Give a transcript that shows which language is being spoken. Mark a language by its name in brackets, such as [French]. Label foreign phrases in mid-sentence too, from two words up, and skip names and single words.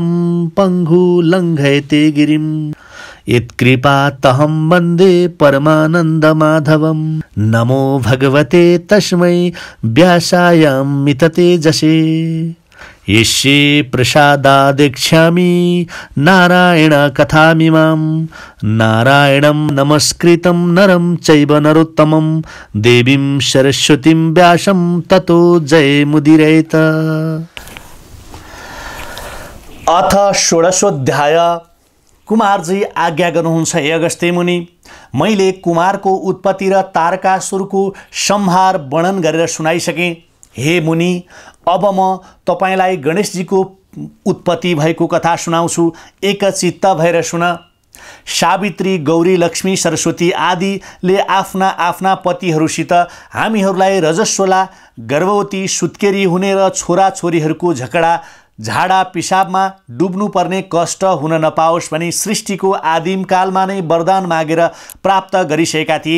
[Sanskrit] पङ्गु लङ्घयते गिरिं यत्कृपातहं वन्दे परमानन्दमाधवं नमो भगवते तस्मै व्यासायामिततेजसे यस्ये प्रसादादेक्ष्यामि नारायण कथामिमां नारायणं नमस्कृतं नरं चैव नरोत्तमं देवीं सरस्वतीं व्यासं ततो जयमुदीरयेत। अथ षोडशोऽध्याय। [Nepali] कुमारजी आज्ञा गर्नुहुन्छ हे अगस्त्य मुनि, मैले कुमारको उत्पत्ति र तारकासुरको संहार वर्णन गरेर सुनाइसकेँ। हे मुनि, अब म तपाईलाई गणेशजीको उत्पत्ति भएको कथा सुनाउँछु। एकचित्त भएर सुन। सावित्री, गौरी, लक्ष्मी, सरस्वती आदिले आफ्ना आफ्ना पतिहरूसित हामीहरूलाई रजस्वला, गर्भवती, सुत्केरी हुने र छोराछोरीहरूको झाडा पिसाबमा डुब्नुपर्ने कष्ट हुन नपाओस् भनी सृष्टिको आदिमकालमा नै वरदान मागेर प्राप्त गरिसकेका थिए।